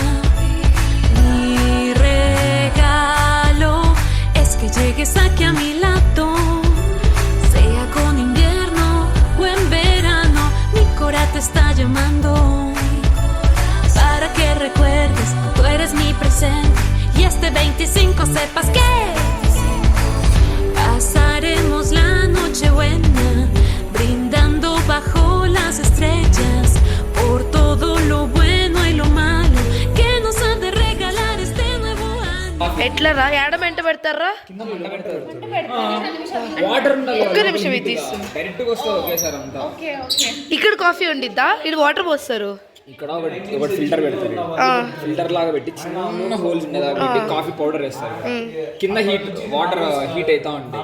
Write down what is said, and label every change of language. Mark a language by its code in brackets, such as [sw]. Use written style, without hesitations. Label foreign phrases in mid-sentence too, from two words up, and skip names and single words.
[es] Mi regalo es que llegues aquí a mi lado, sea con invierno o en verano, mi cora te está llamando, para que recuerdes que tú eres mi presente y este 25 sepas que pasaremos la noche buena, brindando bajo las estrellas por todo lo bueno y lo malo que nos ha de regalar este nuevo año. [te] ఎట్లా వెళ్ళరా ఏడ వెంట పెడతారా ఒక్క నిమిషం ఇది తీస్తుంది డైరెక్ట్ గా వస్తుంది ఒకేసారి అంతా. ఇక్కడ కాఫీ ఉండిద్దా ఇక్కడ వాటర్ పోస్తారు ఇక్కడ ఒకటి ఫిల్టర్ పెడతారు, ఫిల్టర్ లాగా పెట్టి చిన్న హోల్స్ ఉండేదా పెట్టి కాఫీ పౌడర్ వేస్తారు, కింద [en] water heat [te] అవుతా ఉంటాయి.